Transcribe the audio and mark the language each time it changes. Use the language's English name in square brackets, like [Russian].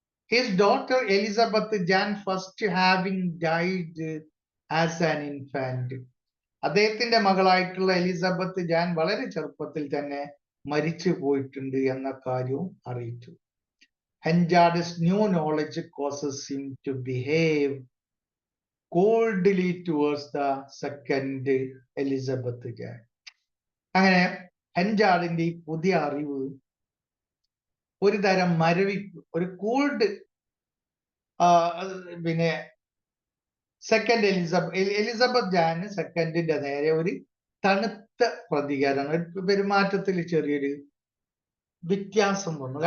[English] His daughter Elizabeth Jan first having died as an infant. [Malayalam] അദ്ദേഹത്തിന്റെ മകളായിട്ടുള്ള Elizabeth Jan വളരെ ചെറുപ്പത്തിൽ തന്നെ മരിച്ചു പോയിട്ടുണ്ട് എന്ന കാര്യവും അറിയിച്ചു. [English] Henchard's new knowledge causes him to behave coldly towards the second Elizabeth Jan. [Malayalam] അങ്ങനെ ഹെൻചാർഡിന്റെ ഈ പുതിയ അറിവ് ഒരു തരം മരവിപ്പ്, ഒരു കൂൾഡ് പിന്നെ സെക്കൻഡ് എലിസബത്ത് ജാന് സെക്കൻഡിന്റെ നേരെ ഒരു തണുത്ത പ്രതികരണം, പെരുമാറ്റത്തിൽ ചെറിയൊരു വ്യത്യാസം വന്നു.